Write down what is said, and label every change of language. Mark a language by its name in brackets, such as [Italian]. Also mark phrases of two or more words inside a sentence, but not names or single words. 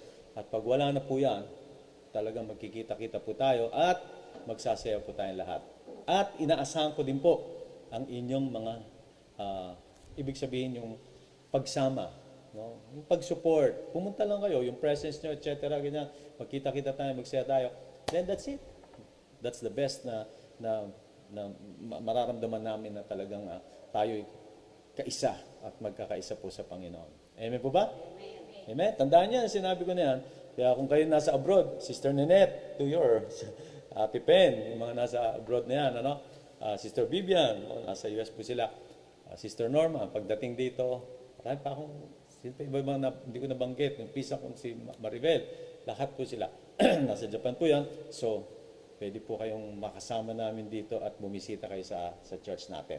[Filipino] At pag wala na po yan, talagang magkikita-kita po tayo at magsasaya po tayong lahat. At inaasahan ko din po ang inyong mga, ibig sabihin yung pagsama, no? Yung pag-support. Pumunta lang kayo, yung presence nyo, etc. Ganyan. Magkita-kita tayo, magsaya tayo. [English] Then that's it. That's the best [Filipino] na mararamdaman namin na talagang tayo'y kaisa at magkakaisa po sa Panginoon. Amen po ba? Amen. Tandaan niyan, sinabi ko na yan. Kaya kung kayo nasa abroad, Sister Ninette, [English] to your [Filipino] Ate Pen, yung mga nasa abroad na yan, ano? Sister Vivian, nasa US po sila. Sister Norma, pagdating dito, marami pa akong, iba hindi ko nabanggit, yung pisa kong si Maribel, lahat po sila. Nasa Japan po yan. So, pwede po kayong makasama namin dito at bumisita kayo sa church natin.